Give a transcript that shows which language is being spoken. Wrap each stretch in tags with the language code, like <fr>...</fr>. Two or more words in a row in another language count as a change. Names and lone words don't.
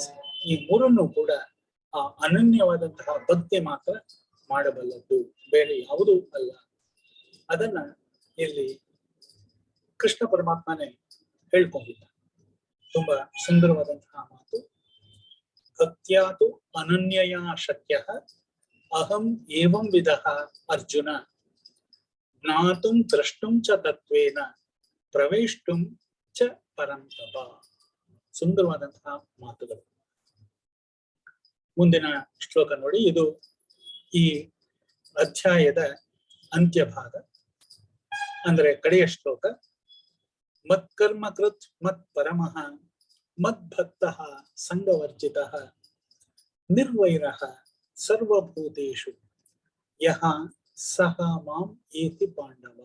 <kn>ಈ ಮೂರನ್ನು ಕೂಡ ಆ ಅನನ್ಯವಾದಂತಹ ಭಕ್ತಿ ಮಾತ್ರ ಮಾಡಬಲ್ಲದ್ದು, ಬೇರೆ ಯಾವುದೂ ಅಲ್ಲ. ಅದನ್ನ ಇಲ್ಲಿ ಕೃಷ್ಣ ಪರಮಾತ್ಮನೇ ಹೇಳ್ಕೊಂಡಿದ್ದ. ತುಂಬಾ ಸುಂದರವಾದಂತಹ ಮಾತು.</kn> <sa>ಭಕ್ತ್ಯಾತು ಅನನ್ಯಯ ಶಕ್ಯ ಅಹಂ ಏವಂ ವಿಧಃ ಅರ್ಜುನ ಜ್ಞಾತುಂ ದ್ರಷ್ಟುಂ ಚ ತತ್ವೇನ ಪ್ರವೇಷ್ಟುಂ ಚ ಪರಂತಪ.</sa> <kn>ಸುಂದರವಾದಂತಹ ಮಾತುಗಳು. ಮುಂದಿನ ಶ್ಲೋಕ ನೋಡಿ. ಇದು ಈ ಅಧ್ಯಾಯದ ಅಂತ್ಯಭಾಗ, ಅಂದ್ರೆ ಕಡೆಯ ಶ್ಲೋಕ.</kn> <sa>ಮತ್ಕರ್ಮ ಕೃತ್ ಮತ್ ಪರಮಃ ಮದ್ಭಕ್ತಃ ಸಂಗವರ್ಜಿತಃ ನಿರ್ವೈರಃ ಸರ್ವಭೂತೇಷು ಯಹ ಸಹ ಮಾಂ ಏತಿ ಪಾಂಡವ.</sa>